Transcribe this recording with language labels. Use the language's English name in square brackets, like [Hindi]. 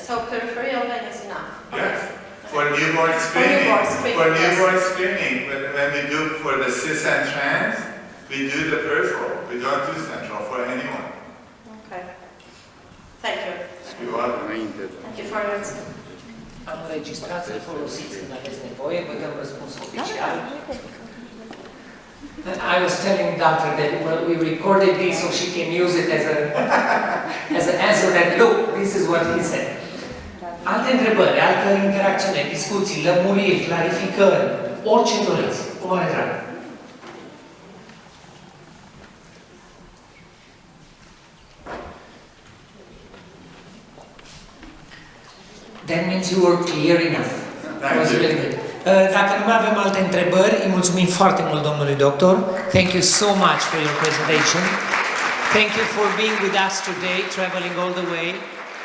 [English] So peripheral vein is enough. Yes. For newborn screening, newborn screening, screening, when we do for the cis and trans, we do the peripheral. We don't do central for anyone. Okay. Thank you. You're welcome. Thank you for your answer. [Romanian] Am înregistrat să folosiți când aveți nevoie, vă dăm răspuns oficial. [English] I was telling doctor that we recorded this so she can use it as an answer that look, this is what he said. [Romanian] Alte întrebări, altă interacțiune, discuții, lămuriri, clarificări, orice doriți, cu mare drag. [English] That means you were clear enough. That was really good. [Romanian] Dacă nu mai avem alte întrebări, îi mulțumim foarte mult domnului doctor. [English] Thank you so much for your presentation. Thank you for being with us today, traveling all the way.